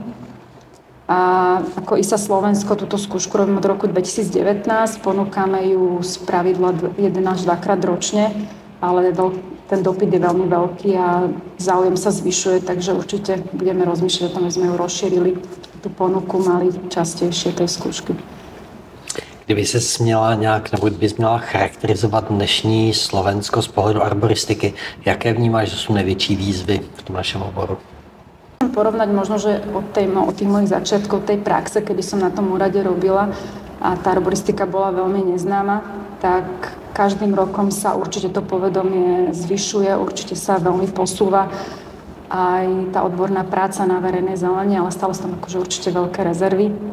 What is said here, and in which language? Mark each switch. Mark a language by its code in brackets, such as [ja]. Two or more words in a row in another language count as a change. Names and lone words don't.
[sk] A ako ISA Slovensko túto skúšku robíme od roku 2019, ponúkame ju z pravidla 1 až 2 krát ročne, ale ten dopyt je veľmi veľký a záujem sa zvyšuje, takže určite budeme rozmýšľať o tom, že sme ju rozšírili, tú ponuku mali častejšie tej skúšky. [cs] Kdyby se směla nějak, nebo kdyby měla charakterizovat dnešní Slovensko z pohledu arboristiky, jaké vnímáš, že jsou největší výzvy v tom našem oboru? [sk] Porovnať možno, že od tých mojich začiatkov tej praxe, kedy som na tom úrade robila a tá arboristika bola veľmi neznáma, tak každým rokom sa určite to povedomie zvyšuje, určite sa veľmi posúva aj tá odborná práca na verejnej zeleni, ale stále sú tam akože určite veľké rezervy.